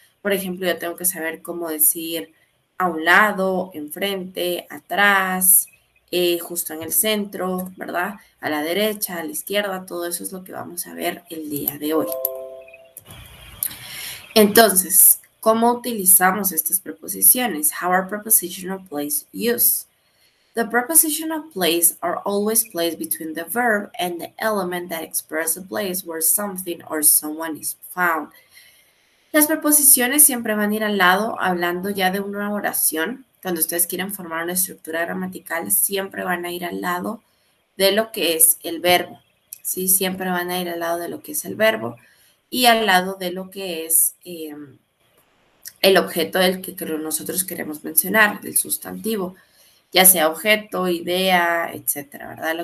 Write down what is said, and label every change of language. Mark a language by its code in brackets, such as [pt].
[es] Por ejemplo, yo tengo que saber cómo decir a un lado, enfrente, atrás, justo en el centro, ¿verdad? A la derecha, a la izquierda, todo eso es lo que vamos a ver el día de hoy. Entonces, ¿cómo utilizamos estas preposiciones? [en] How are preposition of place used? The preposition of place are always placed between the verb and the element that express the place where something or someone is found. [es] Las preposiciones siempre van a ir al lado, hablando ya de una oración. Cuando ustedes quieren formar una estructura gramatical, siempre van a ir al lado de lo que es el verbo. ¿Sí? Siempre van a ir al lado de lo que es el verbo y al lado de lo que es el objeto del que nosotros queremos mencionar, del sustantivo, ya sea objeto, idea, etcétera, ¿verdad?